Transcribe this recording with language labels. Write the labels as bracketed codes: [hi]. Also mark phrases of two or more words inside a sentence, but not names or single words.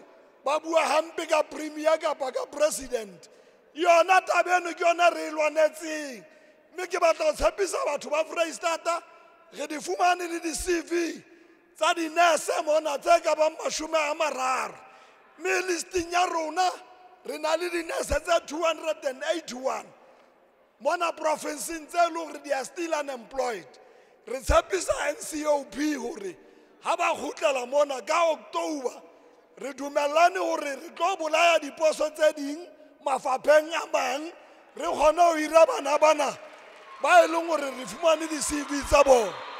[st] ba bua hampe ka premier kapa ka president yona tabeno ke yona re lwanetseng mme ke batla ho tshepisa batho ba Freistata re di fumane le di-CV tsa di-nurse mona tse ka bang 30 mme listing ya rona re na le di-nurse tse 281 mona provinceng tse leng hore [en] they are still unemployed [st] re tshepisa NCOP hore ha ba kgutlela mona ka October re dumellane hore re tlo bolaya diposo tse ding mafapheng a mang re kgone ho hira bana ba e leng hore re fumane di-CV tsa bona